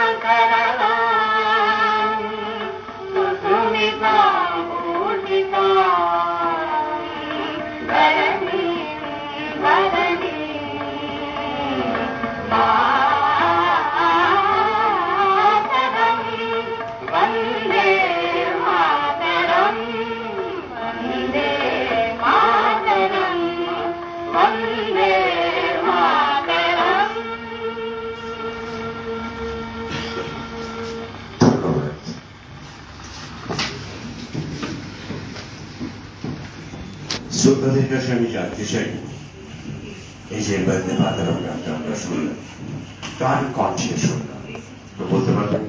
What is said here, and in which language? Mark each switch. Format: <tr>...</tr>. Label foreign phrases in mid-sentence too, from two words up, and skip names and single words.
<sa>सरलां सुस्मितां पूजितां धरणीं मातरम् वन्दे मातरम् वन्दे मातरम् वन्दे मातरम्</sa> <bn>ধন্যবাদ। শ্রোতাদের কাছে আমি জানতে চাই, এই যে বন্দে মাতরম গানটা আমরা শুনলাম, কার কণ্ঠে শুনলাম তো বলতে পারবেন?</bn>